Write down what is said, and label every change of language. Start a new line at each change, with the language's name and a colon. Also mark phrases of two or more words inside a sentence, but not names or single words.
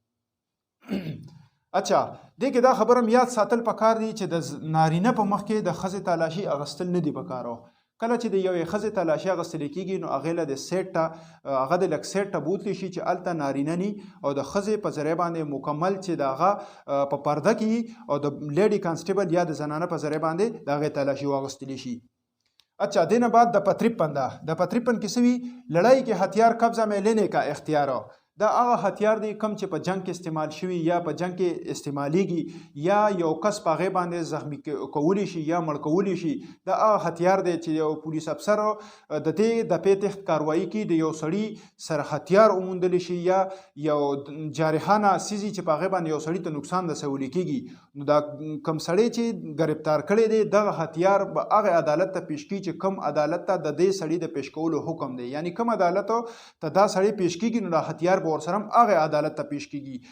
Pashto: اچھا، دې کې دا خبره هم یاد ساتل پکار دی چې د نارینه په مخ کې د ښځې تلاشي اخیستل نه دي پکارو. کله چې د یوې ښځې تلاشي اخیستلی کیږي، نو هغې له د سیټ ته هغه د لږ سیټ ته بوتلی شي چې هلته نارینه ني، او د ښځې په ذریعه باندې مکمل چې د هغه په پرده کې او د لیډي کانسټیبل یا د زنانه په ذریعه باندې د هغې تلاشي واخیستلی شي. اچھا، دینا بعد د 53 د 53 کې څه وي، لړۍ کې هتیار
Urdu: قبضه میں لینے کا اختیار.
Pashto: دا هغه هتیار دی کم چې په جنگ کې استعمال شوي یا په جنگ کې استعمالیږي، یا یو کس په هغې باندې زخمي کولی شي یا مړ کولی شي. دا هغه هتیار دی چې یو پولیس افسر د دې د پې تحت کاروایي کې د یو سړي سره هتیار وموندلی شي، یا یو جارحانه سیزي چې په هغې باندې یو سړي ته نقصان رسولی کیږي، نو دا کم سړی چې ګرفتار کړی دی دغه هتیار به هغې عدالت ته پیش کړي چې کم عدالت ته د دې سړي د پیش کولو حکم دی، یعنی کم عدالت ته دا سړی پیش کیږي، نو دا هتیار به ورسره هم هغې عدالت ته پیش کیږي.